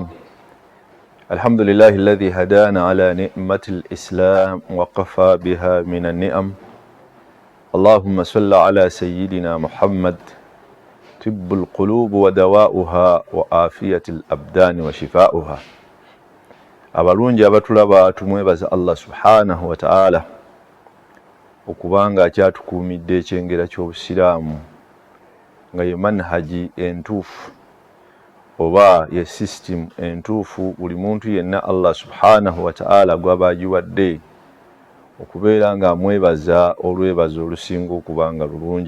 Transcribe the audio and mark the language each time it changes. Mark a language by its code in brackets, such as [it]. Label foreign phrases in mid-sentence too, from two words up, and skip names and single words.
[ar] الحمد لله الذي هدانا على نعمة الإسلام وقفى بها من النعم. اللهم صل على سيدنا محمد طب القلوب ودواؤها وعافية الأبدان وشفاؤها. [lg] abalungi abatulaba tumwebaza [ar] الله سبحانه وتعالى [lg] okubanga akyatukuumidde ekyengera ky'obusiraamu nga ye manhaji entuufu oba ye system entuufu buli muntu yenna [ar] الله سبحانه وتعالى [lg] gwaba agiwadde okubeera nga amwebaza olwebaza olusinga okubanga lulungi.